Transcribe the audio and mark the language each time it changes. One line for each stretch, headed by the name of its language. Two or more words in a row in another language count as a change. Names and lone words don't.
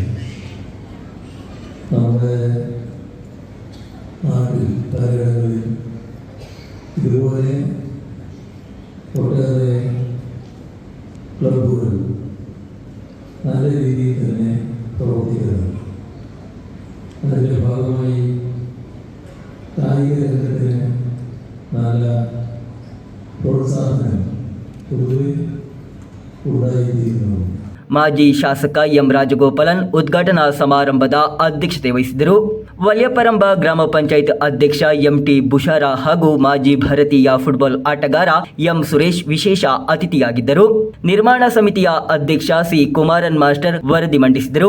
Malayalam: നമ്മുടെ നാട്ടിൽ പലയിടങ്ങളിൽ ഇതുപോലെ ഒട്ടേറെ ക്ലബുകൾ നല്ല രീതിയിൽ തന്നെ പ്രവർത്തിക്കുന്നുണ്ട്. അതിൻ്റെ ഭാഗമായി കായിക രംഗത്തിന് നല്ല പ്രോത്സാഹനം പൊതുവെ ഉണ്ടായിരിക്കുന്നു.
Kannada: ಮಾಜಿ ಶಾಸಕ ಎಂ ರಾಜಗೋಪಾಲನ್ ಉದ್ಘಾಟನಾ ಸಮಾರಂಭದ ಅಧ್ಯಕ್ಷತೆ ವಹಿಸಿದರು. ವಲಿಯಪರಂಬ ಗ್ರಾಮ ಪಂಚಾಯತ್ ಅಧ್ಯಕ್ಷ ಎಂಟಿ ಬುಷಾರ ಹಾಗೂ ಮಾಜಿ ಭಾರತೀಯ ಫುಟ್ಬಾಲ್ ಆಟಗಾರ ಎಂ ಸುರೇಶ್ ವಿಶೇಷ ಅತಿಥಿಯಾಗಿದ್ದರು. ನಿರ್ಮಾಣ ಸಮಿತಿಯ ಅಧ್ಯಕ್ಷ ಸಿ ಕುಮಾರನ್ ಮಾಸ್ಟರ್ ವರದಿ ಮಂಡಿಸಿದರು.